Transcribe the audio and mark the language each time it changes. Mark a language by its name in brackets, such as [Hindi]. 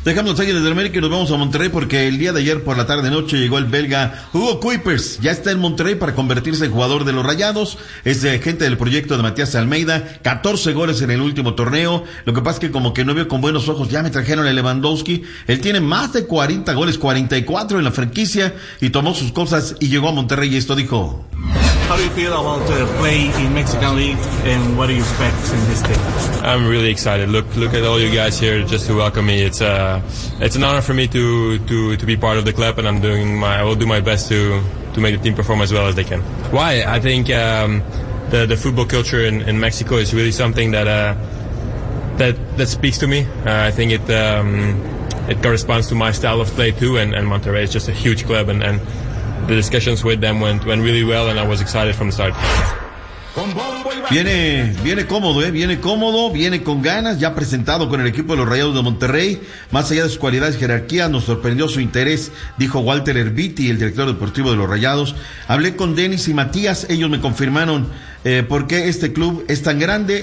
[Spanish] Dejamos las Águilas del América y nos vamos a Monterrey, porque el día de ayer por la tarde noche llegó el belga Hugo Kuipers, ya está en Monterrey para convertirse en jugador de los Rayados, es de gente del proyecto de Matías Almeida, 14 goles en el último torneo, lo que pasa es que como que no vio con buenos ojos, ya me trajeron a Lewandowski, él tiene más de 40 goles, 44 en la franquicia, y tomó sus cosas y llegó a Monterrey, y esto dijo. [English] How do you feel about the play in Mexican League, and what do you expect from this team? I'm really excited. Look at all you guys here just to welcome me. It's an honor for me to be part of the club, and I will do my best to make the team perform as well as they can. Why? I think the football culture in Mexico is really something that speaks to me. I think it corresponds to my style of play too, and Monterrey is just a huge club, and the discussions with them went really well, and I was excited from the start. [Spanish] Viene cómodo, viene con ganas, ya presentado con el equipo de los Rayados de Monterrey. Más allá de sus cualidades y jerarquía, nos sorprendió su interés, dijo Walter Erviti, el director deportivo de los Rayados. Hablé con Denis y Matías, ellos me confirmaron por qué este club es tan grande.